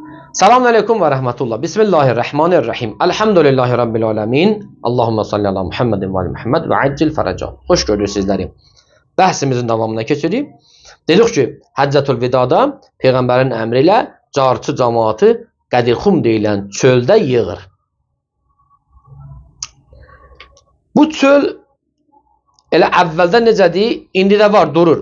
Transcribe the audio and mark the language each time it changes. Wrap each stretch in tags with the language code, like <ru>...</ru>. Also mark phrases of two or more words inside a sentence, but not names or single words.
<ar>السلام عليكم ورحمة الله. بسم الله الرحمن الرحيم. الحمد لله رب العالمين. اللهم صل على محمد و محمد وعجل فرج.</ar> <tr>Hoş gördük sizleri.</tr> <az>Bəhsimizin davamına keçirik. Dedik ki, Həccatul Vidada Peyğəmbərin əmri ilə carçı cəmaatı Qədirxum deyilən çöldə yığır. Bu çöl elə əvvəldə necədir, indi də var, durur.</az>